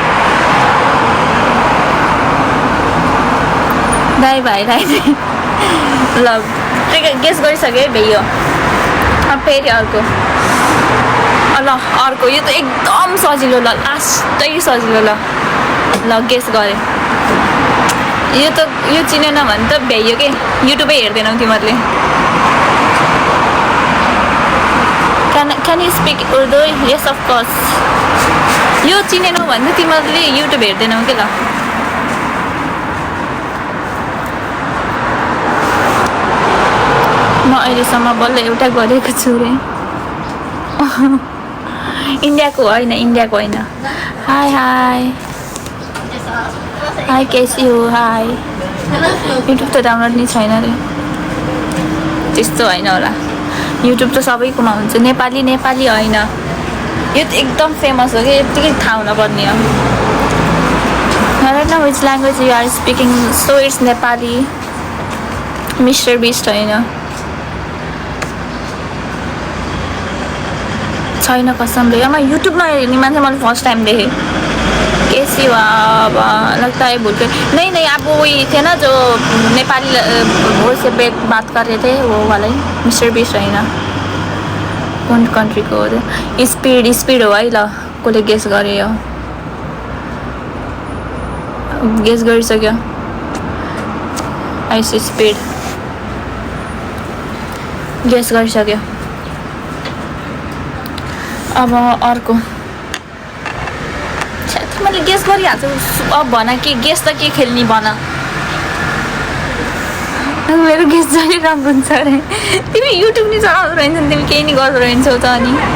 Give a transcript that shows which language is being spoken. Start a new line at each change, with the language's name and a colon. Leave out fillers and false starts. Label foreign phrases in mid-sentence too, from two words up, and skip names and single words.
Nepali: दाइ भाइलाई ल ट्रिगर गेस गरिसक्यो है भइयो अब फेरि अर्को ल अर्को यो त एकदम सजिलो ल लास्टै सजिलो ल गेस गरेँ यो चिनेन भने त भ्याइयो कि युट्युबै हेर्दैनौ तिमीहरूले
English: Can you speak Urdu? Yes, of course.
Nepali: यो चिनेनौ भने त तिमीहरूले युट्युब हेर्दैनौ के ल म अहिलेसम्म बल्ल एउटा गरेको छु रे इन्डियाको होइन हाई हाई
Hindi: कैसी हो
Nepali: हाई युट्युब त डाउनलोड नै छैन रे त्यस्तो होइन होला युट्युब त सबैकोमा हुन्छ नेपाली होइन यो त एकदम फेमस हो कि यत्तिकै थाहा हुनुपर्ने हो
English: right now which language you are speaking so it's
Nepali: नेपाली मिस्टर बिस्ट होइन छैन कसमले म युट्युबमा हेर्ने मान्छे मैले
English: first time
Nepali: देखेँ
Hindi: कैसी हो अब लगता है भूल नहीं अब वही थे ना जो नेपाली वो से बात कर रहे थे वो वाला ही
Nepali: मिस्टर बिस्ट होइन कुन कन्ट्रीको हो स्पिड हो है ल कसले गेस गर्यो गेस गरिसक्यो आइस स्पिड गेस गरिसक्यो अब अर्को मैले गेस गरिहाल्छु अब भन कि गेस त के खेल्ने भन मेरो गेस जहिले राम्रो हुन्छ अरे तिमी युट्युब नि चलाउँदो रहन्छ तिमी केही नि गर्दो रहन्छौ त अनि